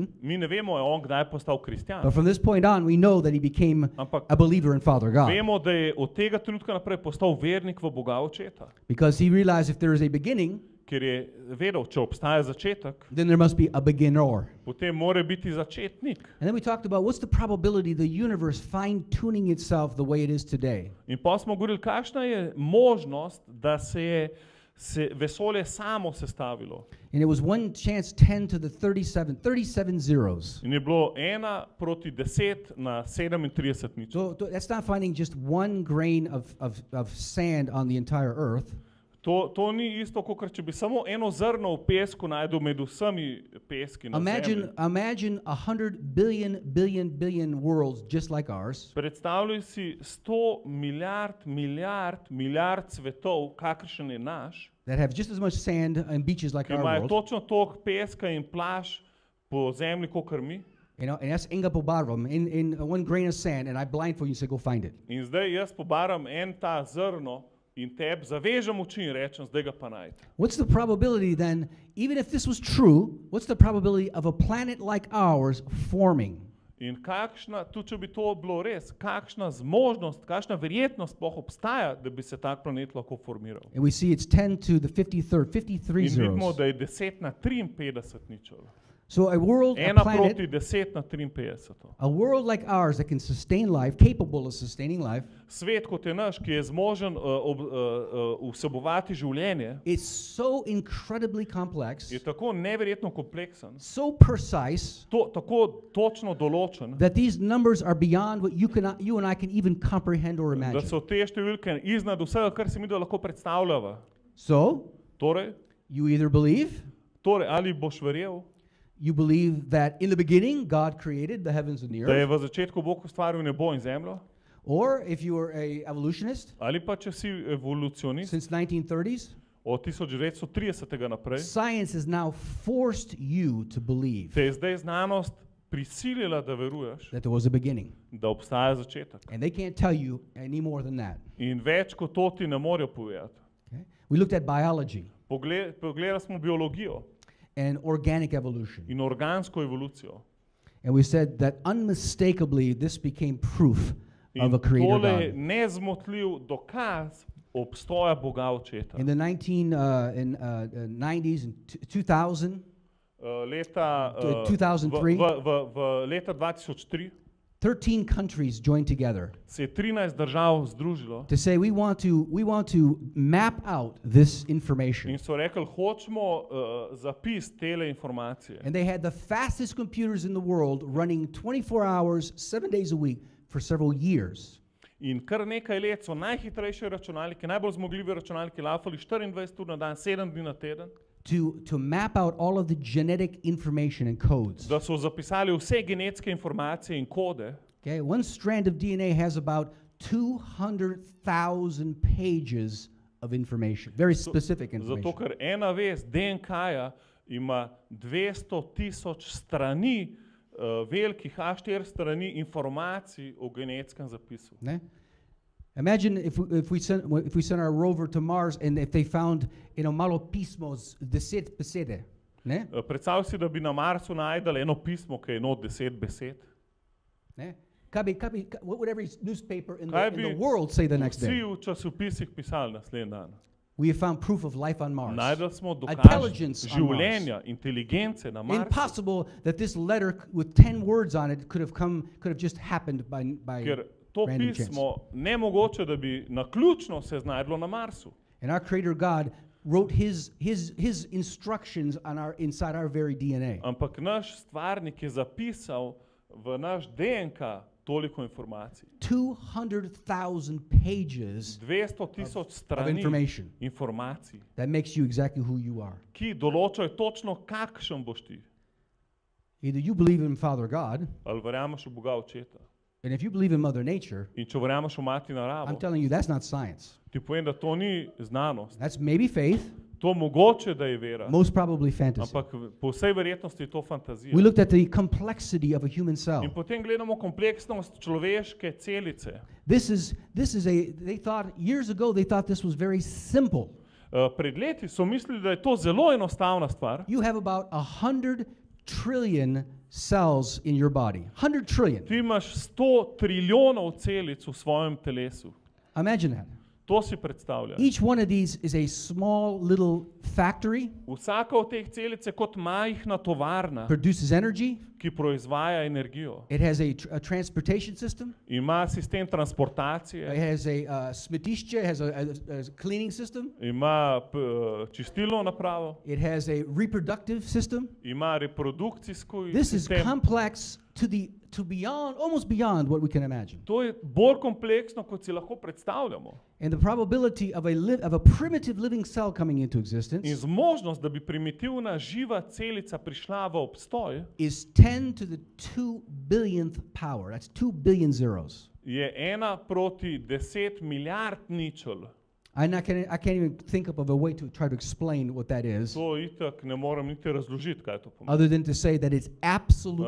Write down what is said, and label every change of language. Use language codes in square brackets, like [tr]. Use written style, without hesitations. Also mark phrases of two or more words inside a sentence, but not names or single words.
[sl] Mi ne vemo, je on kdaj postal kristjan. [en] but from this point on, we know that he became [sl] Ampak [en] a believer in Father God. [sl] vemo, da je od tega trenutka naprej postal vernik v Boga Očeta. [en] Because he realized if there is a beginning, [sl] Ker je vedel, če obstaja začetek, [en] then there must be a beginner. [sl] potem mora biti začetnik. [en] And then we talked about what's the probability of the universe fine-tuning itself the way it is today. [sl] In pa smo govorili, kakšna je možnost, da se je vesolje samo sestavilo. [en] And it was 1 chance 10 to the 37 zeros. [sl] In je bilo 1 proti 10 na 37 nič. [en] So that's not finding just one grain of sand on the entire earth. [sl] To ni isto, kot če bi samo eno zrno v pesku najdel med vsemi peski na Zemlji. [en] Imagine 100 billion worlds just like ours. [sl] Predstavljaj si 100 milijard svetov, kakršen je naš, [en] That have just as much sand and beaches like [sl] ki [en] our [sl] imajo [en] world. [sl] točno toliko peska in plaž po zemlji, kakor mi. [en] You know, and that's Inga Pobarvam in one grain of sand, and I blindfold you and say, go find it. [sl] In zdaj jaz pobaram en ta zrno in tebi zavežem oči in rečem, zdaj ga pa najti. [en] What's the probability then, even if this was true, what's the probability of a planet like ours forming? [sl] In kakšna, tudi če bi to bilo res, kakšna zmožnost, kakšna verjetnost sploh obstaja, da bi se tak planet lahko formiral. [en] And we see it's 10 to the 53 [sl] In vidimo, [en] zeros. [sl] da je 10 na 53 ničel. [en] So a world, a [sl] 1 proti [en] planet, [sl] 10 na 53. [en] a world like ours that can sustain life, capable of sustaining life, [sl] Svet kot je naš, ki je zmožen vsebovati življenje, [en] is so incredibly complex, [sl] je tako neverjetno kompleksen, [en] so precise, [sl] tako točno določen, [en] that these numbers are beyond what you and I can even comprehend or [sl] da [en] imagine. [sl] so te številke iznad vsega, kar si mi da lahko predstavljava. [en] So, [sl] Torej, [en] you either believe, [sl] ali boš verjel, [en] you believe that in the beginning God created the heavens and the [sl] da je [en] earth, [sl] v začetku Bog ustvaril nebo in zemljo, [en] or if you are a evolutionist [sl] ali pa če si evolucionist, [en] since 1930s, [sl] od 1930 naprej, [en] science has now forced you to believe [sl] te je zdaj znanost prisilila, da veruješ, [en] that there was a beginning. [sl] da obstaja začetek. [en] And they can't tell you any more than that. [sl] In več kot to ti ne morejo povedati. [en] Okay? We looked at biology [sl] Pogledali smo biologijo [en] and organic evolution. [sl] in organsko evolucijo. [en] And we said that unmistakably this became proof [sl] In [en] of a creator [sl] tole je [en] God. [sl] nezmotljiv dokaz obstoja Boga Očeta. [en] In the 90s and 2000, [sl] Leta 2003. v leta 2003 [en] 13 countries joined together [sl] se je 13 držav združilo [en] to say we want to map out this information. [sl] in so rekli, hočemo zapis tele informacije. [en] And they had the fastest computers in the world running 24 hours, 7 days a week for several years. [sl] In kar nekaj let so najhitrejše računalnike, najbolj zmogljivi računalniki lafali 24 ur na dan, 7 dni na teden, [en] To map out all of the genetic information and codes. [sl] da so zapisali vse genetske informacije in kode. [en] Okay, one strand of DNA has about 200,000 pages of information, very specific [sl] Zato, [en] information. [sl] ker ena vez DNK-ja ima 200,000 strani, velikih A4 strani informacij o genetskem zapisu. Ne? [en] Imagine if we sent our rover to Mars and if they found, [sl] malo pismos, 10 besede. Ne? Predstavljaj si, da bi na Marsu najdali eno pismo, ki je not 10 besed. Ne? [en] What would every newspaper in [sl] Kaj [en] the [sl] bi [en] world say the next [sl] vsi [en] day? [sl] v časopisih pisali naslednji dan? [en] We have found proof of life on Mars. [sl] Najdali smo dokaz [en] Intelligence on [sl] življenja, inteligence na Marsu. [en] Impossible that this letter with 10 words on it could have just happened by [sl] Ker to [en] random chance. [sl] pismo nemogoče, da bi naključno se znajdlo na Marsu. [en] And our Creator God wrote His instructions inside our very DNA. [sl] Ampak naš stvarnik je zapisal v naš DNK toliko informacij. [en] 200,000 pages 200,000 of [sl] strani [en] information [sl] informacij, [en] that makes you exactly who you are. [sl] ki določajo točno, kakšen boš ti. [en] Either you believe in Father God, [sl] Ali verjameš v Boga Očeta. [en] and if you believe in Mother Nature, [sl] In če verjameš v Mati [en] I'm [sl] naravo, [en] telling you that's not science. [sl] ti povem, da to ni znanost. [en] That's maybe faith, [sl] To mogoče, da je vera, [en] most probably fantasy. [sl] ampak po vsej verjetnosti je to fantazija. [en] We looked at the complexity of a human cell. [sl] In potem gledamo kompleksnost človeške celice. [en] Years ago they thought this was very simple. [sl] Pred leti so mislili, da je to zelo enostavna stvar. [en] You have about 100 trillion cells in your body. 100 trillion. [sl] Ti imaš 100 trilijonov celic v svojem telesu. [en] Imagine that. [sl] To si predstavlja. [en] Each one of these is a small little factory, [sl] Vsaka od teh celic je kot majhna tovarna, [en] produces energy. [sl] ki proizvaja energijo. [en] It has a transportation system. [sl] Ima sistem transportacije, [en] It has a smetišče, has a cleaning system. [sl] ima čistilno napravo, [en] It has a reproductive system. [sl] ima reprodukcijsko [en] This is [sl] sistem. [en] complex to beyond, almost beyond what we can imagine. [sl] To je bolj kompleksno, kot si lahko predstavljamo. [en] And the probability of a primitive living cell coming into [sl] In [en] existence [sl] zmožnost, da bi primitivna živa celica prišla v obstoj, [en] is 10 to the 2 billionth power. That's 2 billion zeros. [sl] je 1:10 milijard ničel. [en] I can't even think of a way to try to explain what that is, [sl] To itak ne morem niti razložiti, kaj to pomeni. [en] other than to say that it's absolutely